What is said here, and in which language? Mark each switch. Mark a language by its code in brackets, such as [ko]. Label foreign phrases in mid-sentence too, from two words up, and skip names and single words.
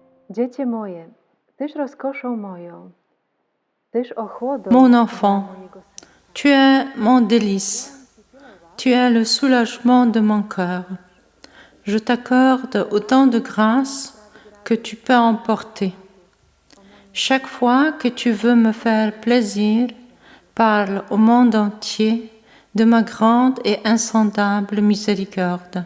[pl] Dziecię moje, tyś rozkoszą moją, tyś ochłodą [fr] Mon enfant, [pl] mojego serca. [fr] tu es mon délice, tu es le soulagement de mon cœur. Je t'accorde autant de grâce que tu peux emporter. Chaque fois que tu veux me faire plaisir, parle au monde entier de ma grande et insondable miséricorde.